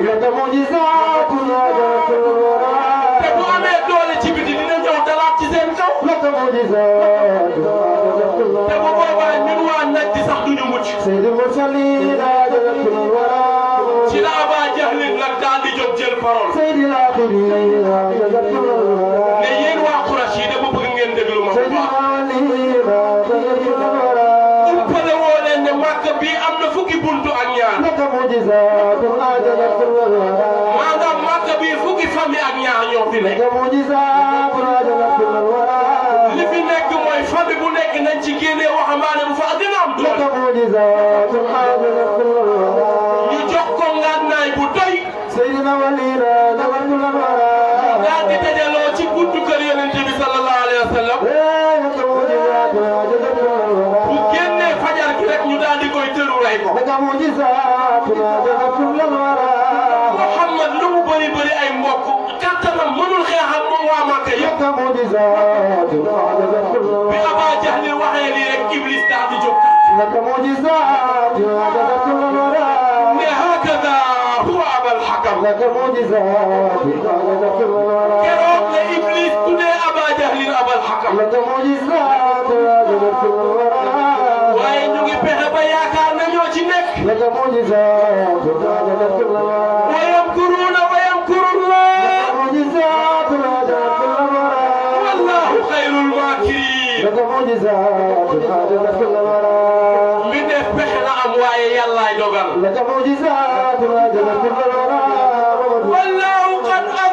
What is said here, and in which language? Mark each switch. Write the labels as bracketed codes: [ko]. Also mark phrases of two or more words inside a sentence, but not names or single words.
[ar] لك معجزات عادت كل الورى [wo] te bu amee doole ci biti dina ñëw dalaat ci seen kaw [ar] لك معجزات عادت كل [wo] te bu [ar] الورى [wo] boobaa ñun waa naj di sax duñu mucc [ar] سيد المرسلين عادت كل الورى [wo] ci la Aba Jahlin nag daal di jóg jël parole [ar] سيد الآخرين عادت كل الورى [wo] ne yéen waa Quraysh yi dama bëgg ngeen déglu ma bu [ar] سيد [wo] baax [ar] الأولين عادت كل الورى [wo] umpale woo leen ne Makka bii am na fukki buntu ak ñaar [ar] لك معجزات عادت كل الورى [wo] maanaam Makka bii fukki famille ak ñaar ñoo fi nekk [ar] لك معجزات عادت كل الورى [wo] li fi nekk mooy famille bu nekk nañ ci génnee waxambaane bu fa dina am [ar] لك [wo] doole [ar] معجزات عادت كل الورى [wo] ñu jox ko ngànnaay bu doy [ar] سيدنا ولينا عادت كل الورى [wo] daal di dajaloo ci buntu kër Yonent bi [ar] صلى الله عليه وسلم لك معجزات عادت كل [wo] bu [ar] الورى [wo] génnee fajar gi rek ñu daal di koy tëru rey ko [ar] لك معجزات عادت كل الورى [wo] Muhammad lu mu bëri bëri ay mbokk kattanam mënul xeex ak moom waa Makka yëpp [ar] لك معجزات عادت كل [wo] bi [ar] الورى [wo] Aba Jahlin waxee lii rek Iblis daal di jóg [ar] لك معجزات عادت كل الورى ne هكذا هو أبا الحكم لك معجزات عادت كل الورى [wo] keroog la Iblis tuddee Aba Jahlin Abal Hakam [ar] لك معجزات عادت كل الورى [wo] waaye ñu ngi pexe ba yaakaar na ñoo ci nekk [ar] لك معجزات عادت كل الورى ويمكرون ويمكر الله معجزات عادت كل الورى والله خير الماكرين لك معجزات عادت كل الورى [wo] mi def pexe na am waaye yàllaay dogal [ar] لك معجزات عادت كل الورى والله قد